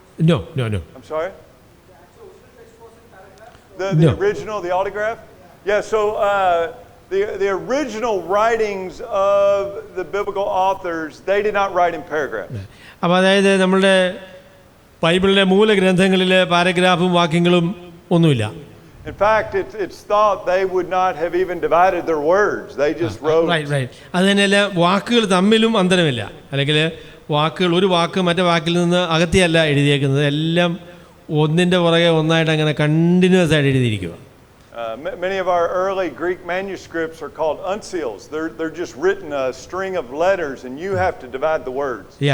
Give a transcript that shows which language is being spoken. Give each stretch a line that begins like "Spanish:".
English: No. I'm sorry? The original, the autograph? Yeah, so the original writings of the biblical authors, they did not write in paragraphs.
Malayalam: അപ്പോൾ അതായത് നമ്മളുടെ ബൈബിളിലെ മൂലഗ്രന്ഥങ്ങളിൽ പാരഗ്രാഫും വാക്യങ്ങളും ഒന്നുമില്ല.
English: In fact, it's thought they would not have even divided their words. They just wrote. Right.
Malayalam: അത് തന്നെയല്ല, വാക്കുകൾ തമ്മിലും അന്തരമില്ല. അല്ലെങ്കിൽ വാക്കുകൾ ഒരു വാക്ക് മറ്റേ വാക്കിൽ നിന്ന് അകത്തിയല്ല എഴുതിയേക്കുന്നത്, എല്ലാം ഒന്നിൻ്റെ പുറകെ ഒന്നായിട്ട് അങ്ങനെ കണ്ടിന്യൂസ് ആയിട്ട് എഴുതിയിരിക്കുക.
English: Many of our early Greek manuscripts are called uncials. They're just written a string of letters and you have to divide the words.